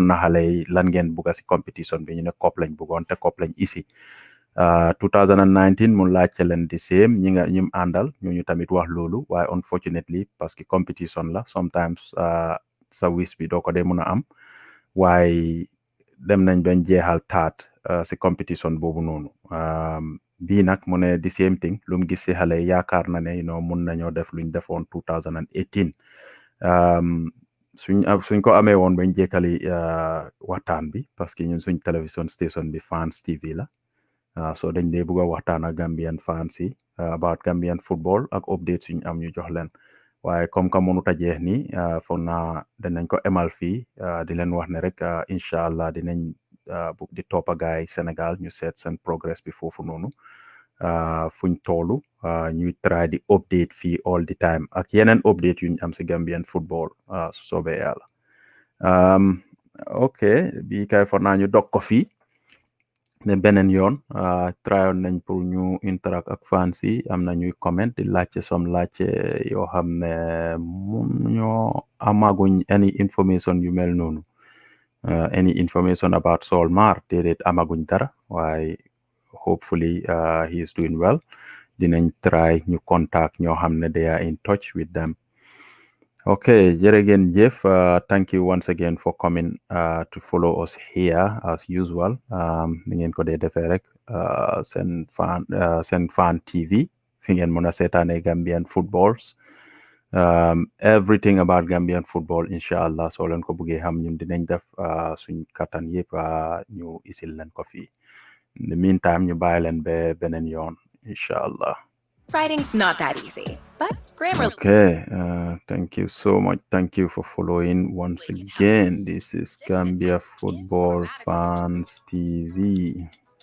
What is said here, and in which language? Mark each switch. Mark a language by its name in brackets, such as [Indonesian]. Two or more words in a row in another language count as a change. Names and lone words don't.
[Wolof] na xale yi lan ngeen bugga si competition bi ñu ne COP lañ buggoon te COP lañ isi 2019 mu laajte leen di same ñim àndal ñu tamit wax loolu waaye unfortunately [French] parce que [Wolof] competition la sometimes sa wis bi doo ko dee mun a am waaye dem nañ bañ jeexal taat si competition boobu noonu bii nag mu ne [English] the same thing [Wolof] lu mu gis si xale yaakaar na ne mun nañoo def luñ defoon 2018 suñ ko amee woon bañ jekkali waxtaan bi [French] parce que [Wolof] ñun suñ télévision station bi Fans TV la so dañ dee bëgg a waxtaan ak Gambian fans yi [English] about Gambian football [Wolof] ak update suñ am ñu jox leen waaye comme que mënut a jeex ni foog naa danañ ko emal fii di leen wax ne rek [Arabic] incha allah [Wolof] dinañ bugg di toppa gaay Sénégal ñu seet seen progress bi foofu noonu fuñ toolu ñuy try di update fii [English] all the time [Wolof] ak yeneen update yuñ am si Gambian football su soobee yàlla ok bi kay foog naa ñu dog ko fii ne beneen yoon tryoon nañ pour ñu interact ak fans yi am na ñuy comment di laajte laajte yoo xam ne mun ñoo amaguñ [English] any information [Wolof] yu mel noonu [English] any information about Solmar [Wolof] déedéet amaguñ dara waaye [English] hopefully he is doing well [Wolof] dinañ try ñu contact ñoo xam ne [English] they are in touch with them okay [Wolof] jërëgeen jëf [English] thank you once again for coming to follow us here as usual [Wolof] ni ngeen ko dee defee rek seen fan TV fi ngeen mën a seetaane [English] Gambian footballs everything about Gambian football [Wolof] inshallah soo leen ko bëggee xam ñun dinañ def suñ kattan yëpp ñu isil leen ko fii [English] in the meantime [Wolof] ñu bàyyi leen ba beneen yoon inshallah. [English] Writing's not that easy, but Grammarly. Okay, thank you so much. Thank you for following once again. This is Gambia Football Fans TV.